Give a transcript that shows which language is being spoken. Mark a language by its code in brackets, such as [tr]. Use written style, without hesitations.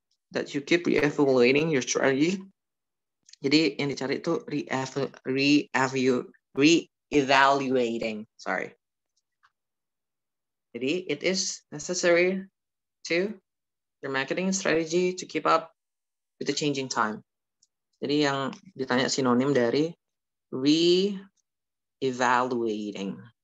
[en] That you keep re-evaluating your strategy. [id] Jadi yang dicari itu re-evaluating. [en] Sorry. [id] Jadi [en] it is necessary to your marketing strategy to keep up with the changing time. [id] Jadi yang ditanya sinonim dari re-evaluating.